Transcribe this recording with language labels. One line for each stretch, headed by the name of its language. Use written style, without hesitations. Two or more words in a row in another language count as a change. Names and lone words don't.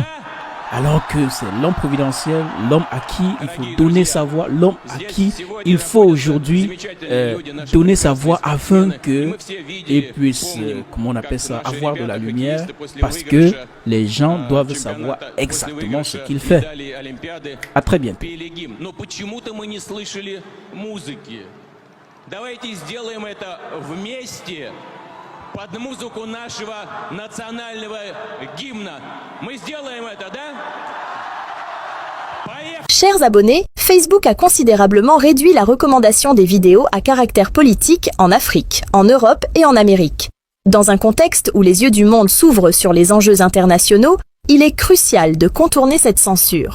French: Alors que c'est l'homme providentiel, l'homme à qui il faut donner sa voix, l'homme à qui il faut aujourd'hui donner sa voix afin qu'il puisse, comment on appelle ça, avoir de la lumière, parce que les gens doivent savoir exactement ce qu'il fait. À très bientôt.
Russian: Под музыку нашего национального гимна. Мы сделаем это, да?
French: Chers abonnés, Facebook a considérablement réduit la recommandation des vidéos à caractère politique en Afrique, en Europe et en Amérique. Dans un contexte où les yeux du monde s'ouvrent sur les enjeux internationaux, il est crucial de contourner cette censure.